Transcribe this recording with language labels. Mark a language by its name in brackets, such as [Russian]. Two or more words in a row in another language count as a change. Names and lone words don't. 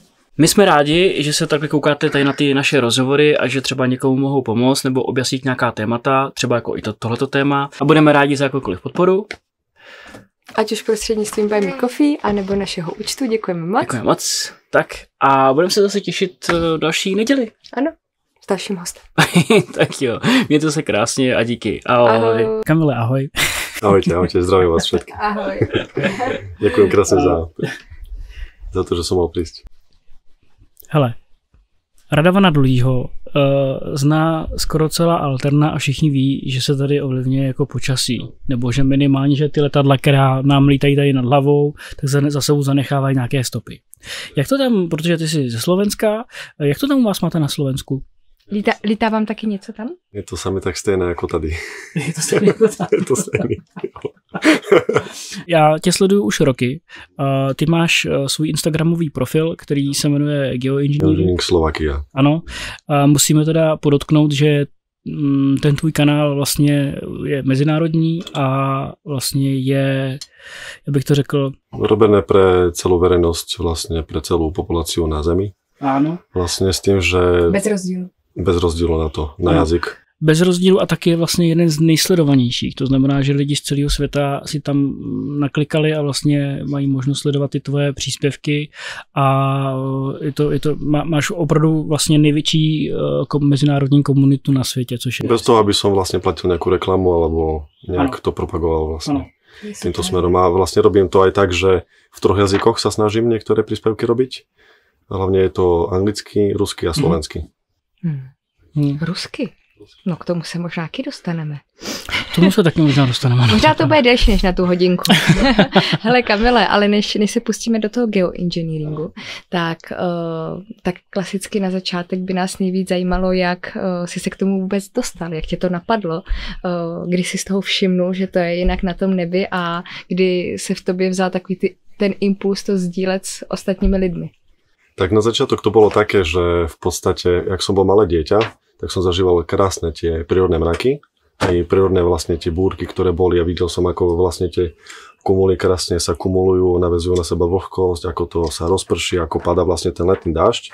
[Czech] My jsme rádi, že se takhle koukáte tady na ty naše rozhovory a že třeba někomu mohou pomoct nebo objasnit nějaká témata, třeba jako i tohleto téma. A budeme rádi za jakoukoliv podporu. Ať už prostřednictvím Buy Me Coffee, anebo našeho účtu. Děkujeme moc. Děkujeme moc. Tak a budeme se zase těšit další neděli. Ano, s dalším hostem. Tak jo, mějte se krásně a díky. Ahoj. Kamile, ahoj. [Slovak] Ahojte, zdravím vás všetkých. Ahoj. Ďakujem krásne za to, že som mal prísť. [Czech] Hele, Radovana Dlhýho zná skoro celá alterna a všichni ví, že se tady ovlivňuje jako počasí. Nebo že minimálně, že ty letadla, která nám lítají tady nad hlavou, tak za sebou zanechávají nějaké stopy. Jak to tam, protože ty jsi ze Slovenska, jak to tam u vás máte na Slovensku? Lítá vám taky něco tam? Je to sami tak stejné jako tady. Je to stejné jako tady. Je to stejné. Já tě sleduju už roky. Ty máš svůj instagramový profil, který se jmenuje Geoengineering Slovakia. Ano. Musíme teda podotknout, že ten tvůj kanál vlastně je mezinárodní a vlastně je, jak bych to řekl... [Slovak] Robené pre celú verejnosť, vlastne pre celú populáciu na Zemi. Ano. Vlastne s tým, že... [Czech] Bez rozdílu. Bez rozdílu na to, na jazyk. Bez rozdílu a taky je vlastně jeden z nejsledovanějších. To znamená, že lidi z celého světa si tam naklikali a vlastně mají možnost sledovat ty tvoje příspěvky a máš opravdu vlastně největší mezinárodní komunitu na světě, což je... [Slovak] Bez toho, aby som vlastne platil nejakú reklamu alebo nejak to propagoval vlastne týmto smerom. A vlastne robím to aj tak, že v 3 jazykoch sa snažím niektoré príspevky robiť. Hlavne je to anglicky, rusky a slovensky. Rusky? [Czech] No k tomu se možná taky dostaneme. K tomu se taky možná dostaneme. Možná to bude delší než na tu hodinku. Hele Kamile, ale než se pustíme do toho geoengineeringu, tak klasicky na začátek by nás nejvíc zajímalo, jak jsi se k tomu vůbec dostal, jak tě to napadlo, kdy jsi z toho všimnul, že to je jinak na tom nebi a kdy se v tobě vzal takový ten impuls to sdílet s ostatními lidmi. [Slovak] Tak na začiatok to bolo také, že v podstate, jak som bol malé dieťa, tak som zažíval krásne tie prírodné mraky, aj prírodné vlastne tie búrky, ktoré boli a videl som, ako vlastne tie kumuly krásne sa kumulujú, navezujú na seba vlhkosť, ako to sa rozprší, ako padá vlastne ten letný dážď.